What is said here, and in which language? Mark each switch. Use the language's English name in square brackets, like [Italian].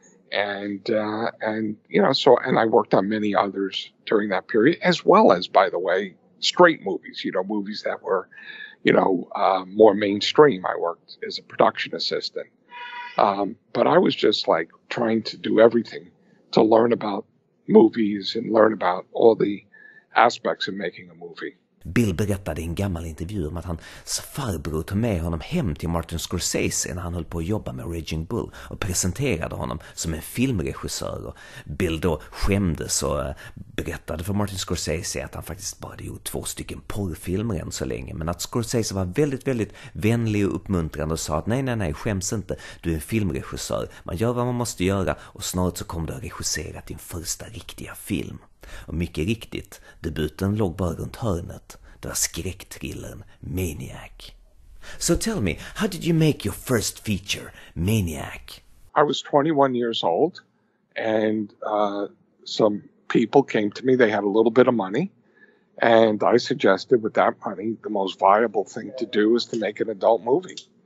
[English] And I worked on many others during that period, as well as, by the way, straight movies, movies that were, more mainstream. I worked as a production assistant. But I was just like trying to do everything to learn about movies and learn about all the aspects of making a movie. [Swedish] Bill berättade i en gammal intervju om att hans farbror tog med honom hem till Martin Scorsese när han höll på att jobba med Raging Bull och presenterade honom som en filmregissör. Och Bill då skämdes och berättade för Martin Scorsese att han faktiskt bara hade gjort 2 porrfilmer än så länge. Men att Scorsese var väldigt, väldigt vänlig och uppmuntrande och sa att nej, skäms inte. Du är en filmregissör. Man gör vad man måste göra och snart så kommer du att regissera din första riktiga film. Och mycket riktigt, debuten låg bara runt hörnet. Det var skräcktrillern Maniac. [English] So tell me, how did you make your first feature, Maniac? I was 21 years old, and some people came to me. They had a little bit of money, and I suggested with that money, the most viable thing to do is to make an adult movie.